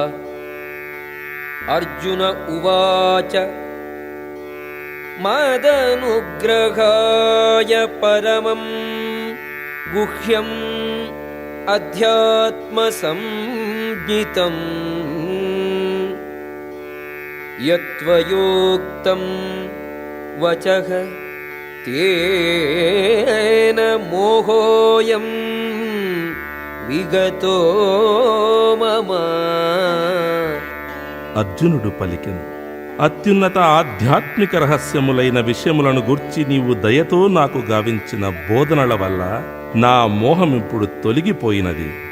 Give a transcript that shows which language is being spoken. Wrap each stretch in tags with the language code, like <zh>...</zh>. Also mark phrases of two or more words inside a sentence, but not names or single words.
<sa>अर्जुन उवाच मदनुग्रहाय परमं गुह्यम् अध्यात्मसंज्ञितम् यत्त्वयोक्तं वचः तेन मोहोऽयं విగతో మమ.</sa> <te>అర్జునుడు పలికెను, అత్యున్నత ఆధ్యాత్మిక రహస్యములైన విషయములను గూర్చి నీవు దయతో నాకు గావించిన బోధనల వల్ల నా మోహమిప్పుడు తొలగిపోయినది.</te>